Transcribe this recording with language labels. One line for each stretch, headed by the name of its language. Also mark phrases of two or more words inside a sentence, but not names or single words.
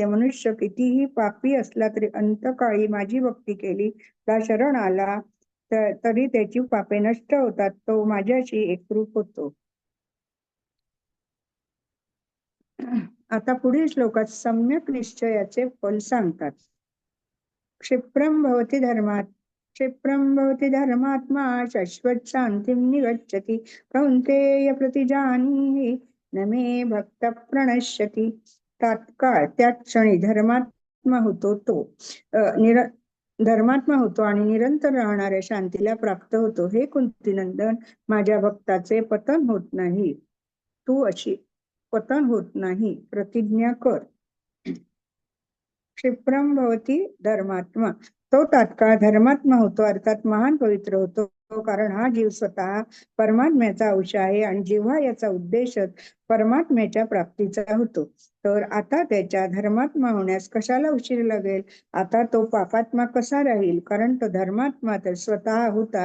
Marathi: मनुष्य कितीही पापी असला तरी अंतकाळी माझी भक्ती केली, ता शरण आला तरी त्याची पापे नष्ट होतात, तो माझ्याशी एकरूप होतो. आता पुढील श्लोकात सम्यक निश्चयाचे फल सांगतात.
Sanskrit: क्षिप्रम भवति धर्मात्मा शाश्वत शांतिं निगच्छति कौन्तेय प्रतिजानीहि न मे भक्त प्रणश्यति.
Marathi: तात्काळ त्या क्षणी धर्मात्मा होतो आणि निरंतर राहणाऱ्या शांतीला प्राप्त होतो. हे कुंतीनंदन, माझ्या भक्ताचे पतन होत नाही. तू अशी पतन होत नाही प्रतिज्ञा कर.
Sanskrit: क्षिप्रम भवती धर्मात्मा,
Marathi: तो तात्काळ धर्मात्मा होतो, अर्थात महान पवित्र होतो. कारण हा जीव स्वतः परमात्म्याचा अंश आहे आणि जेव्हा याचा उद्देशच परमात्म्याच्या प्राप्तीचा होतो, तर आता त्याच्या धर्मात्मा होण्यास कशाला उशीर लागेल? आता तो पापात्मा कसा राहील? कारण तो धर्मात्मा तर स्वतः होतात.